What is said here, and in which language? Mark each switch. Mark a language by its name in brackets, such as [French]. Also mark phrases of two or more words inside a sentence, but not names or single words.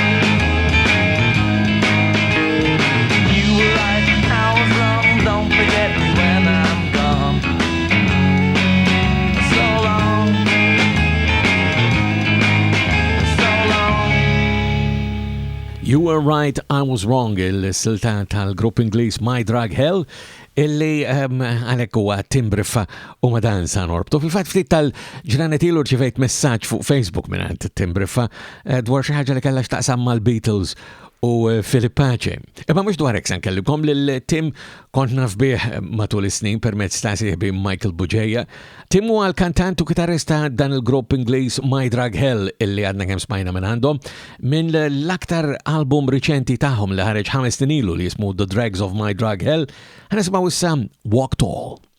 [English] You were right, I was wrong. Don't forget me when I'm gone. So long. So long. You were right, I was wrong, [Maltese] il-silta tal-grupp Ingliż My Drug Hell, illi għalek huwa Tim Briffa u madan sa norbtu. Fil-fatt ftit tal-ġranet ilu rċivejt messaġġ fuq Facebook minant Tim Briffa dwar xi ħaġa li kellha x'taqsam mal-Beatles u Philip Pace. Imma mhux dwar hekk se nkellimkom lil Tim kont naf bih matul is-snin permezz ta' sieħbi Michael Buġeja. Tim huwa l-kantant u kitarrista dan il-grupp Ingliż My Drug Hell illi għadna kemm smajna minn għandhom minn l-aktar album riċenti tagħhom li ħareġ 5 snin ilu li jismu The Dregs of My Drug Hell. Ħanismaw issa Walk Tall.